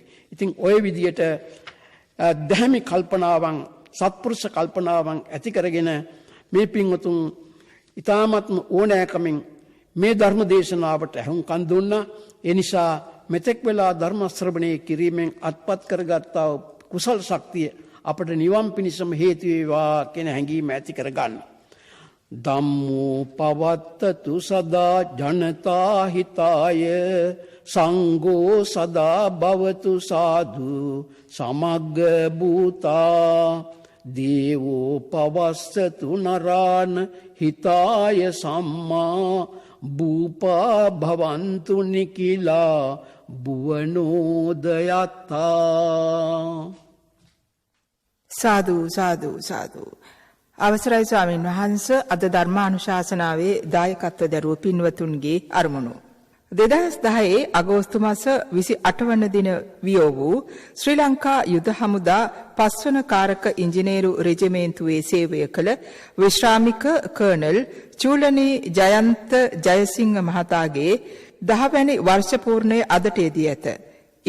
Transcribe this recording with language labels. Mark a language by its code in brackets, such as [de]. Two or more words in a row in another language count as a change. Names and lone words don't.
[si] ඉතින් ওই විදියට දැහැමි කල්පනාවන් සත්පුරුෂ කල්පනාවන් ඇති කරගෙන මේ පින්වතුන් ඊ타ත්ම ඕනෑකමින් මේ ධර්ම දේශනාවට ඇහුම්කන් දුන්නා. ඒ නිසා මෙතෙක් වෙලා ධර්ම ශ්‍රවණය කිරීමෙන් අත්පත් කරගත්තා කුසල් ශක්තිය අපට නිවන් පිණිසම හේතු වේවා කියන හැඟීම ඇති කරගන්න. [pi] ධම්මෝ පවත්තතු සදා ජනතා හිතාය සංඝෝ සදා භවතු සාදු සමග්ග භූතා දේවෝ පවස්සතු නරාන හිතාය සම්මා භූපා භවන්තු නිකිලා බුවනෝදයත්තා. [si] සාදු සාදු සාදු. අවසරයි ස්වාමීන් වහන්ස අද ධර්මානුශාසනාවේ දායකත්ව දරුව පින්වතුන්ගේ අරමුණු 2010 අගෝස්තු මාස 28 වන දින වියෝ වූ ශ්‍රී ලංකා යුද හමුදා 5 වන කාරක ඉංජිනේරු රෙජිමේන්තුවේ සේවය කළ විශ්‍රාමික කර්නල් චූලනී ජයන්ත ජයසිංහ මහතාගේ 10 වැනි වර්ෂ පූර්ණය අදට යෙදී ඇත.